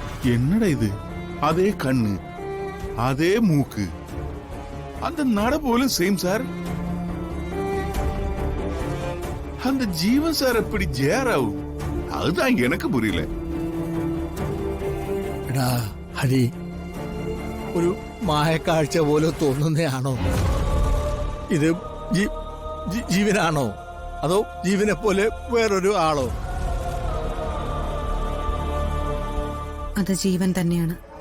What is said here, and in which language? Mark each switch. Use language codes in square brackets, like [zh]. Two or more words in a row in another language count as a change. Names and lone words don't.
[ta] என்னடா இது? அதே கண்ணு, அதே மூக்கு, அந்த நட போலும் சேம் சார். அந்த ജീവൻ സാർ எப்படி ജയറാവും? அதுதான் எனக்கு புரியல. [ml] എടാ ഹരി, ഒരു മായക്കാഴ്ച പോലെ തോന്നുന്നതാണോ ഇത്? ജീവനാണോ അതോ ജീവനെ പോലെ വേറൊരു ആളോ? അത് ജീവൻ തന്നെയാണ്.